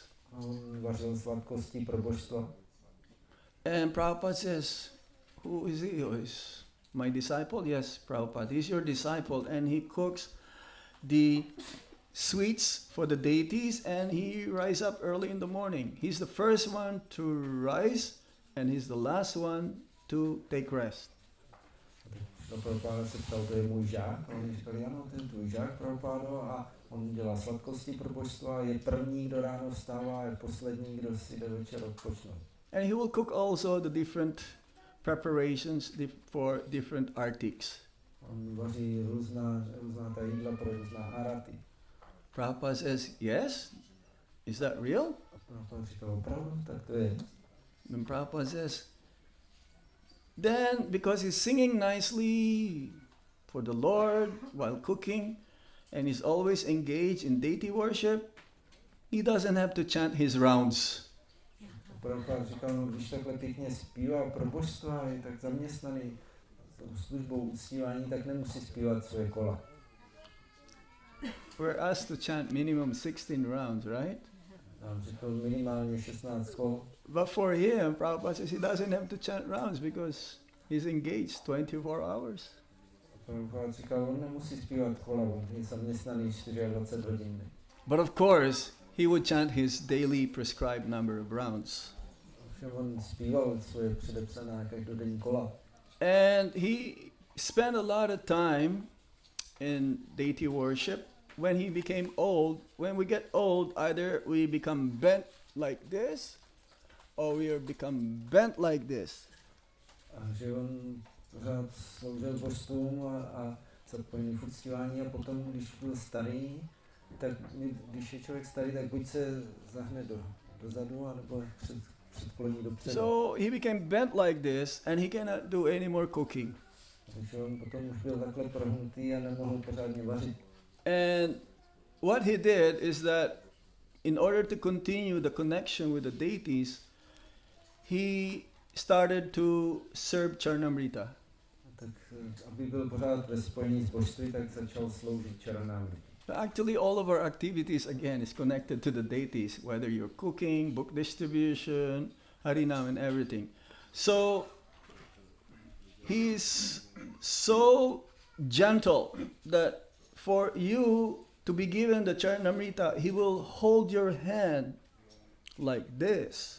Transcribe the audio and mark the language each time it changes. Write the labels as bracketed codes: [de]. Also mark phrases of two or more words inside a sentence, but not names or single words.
[cs] A on vařil sladkosti pro božstva. [en] And Prabhupada says, who is he? Oh, is my disciple? Yes, Prabhupada. He's your disciple. And he cooks the sweets for the deities, and he rises up early in the morning. He's the first one to rise, and he's the last one to take rest. [cs] Prabhupada se ptal, to je můj žák. A oni říkali, ano, ten tvůj žák, Prabhupada. A on dělá sladkosti pro božstva, je první, kdo ráno vstává, a je poslední, kdo si jde večer odpočnout. [en] And he will cook also the different preparations for different artics. [cs] On vaří různá ta jídla pro různá araty. [en] Prabhupada says, yes? Is that real? [cs] A Prabhupada říkal, opravdu, tak to je. [en] And Prabhupada says, then because he's singing nicely for the Lord while cooking, and he's always engaged in deity worship, he doesn't have to chant his rounds. [cs] Prabhupada říkal, no, když takhle pěkně zpívá pro božstva, je tak zaměstnaný službou uctívání, tak nemusí zpívat svoje kola. [en] We're asked to chant minimum 16 rounds, right? [cs] Nám řekl minimálně 16 kol. [en] But for him, Prabhupada says he doesn't have to chant rounds because he's engaged 24 hours. [cs] Prabhupada říkal, on nemusí zpívat kola, on je zaměstnaný 24 hodin. [en] But of course, he would chant his daily prescribed number of rounds. [cs] Ovšem on zpíval svoje předepsaná každodenní kola. [en] And he spent a lot of time in deity worship. When he became old, when we get old, either we become bent like this, or we become bent like this. [cs] A že on pořád sloužil božstvům a zapojený v uctívání, a potom, když byl starý, tak když je člověk starý, tak buď se zahne dozadu, anebo předkloní dopředu. [en] So he became bent like this, and he cannot do any more cooking. [cs] Takže on potom už byl takhle prohnutý a nemohl pořádně vařit. [en] And what he did is that in order to continue the connection with the deities, he started to serve Charnamrita. [cs] Tak aby byl pořád ve spojení s božství, tak začal sloužit Charanamrita. [en] But actually all of our activities again is connected to the deities, whether you're cooking, book distribution, harinam and everything. So he's so gentle that for you to be given the Charnamrita, he will hold your hand like this.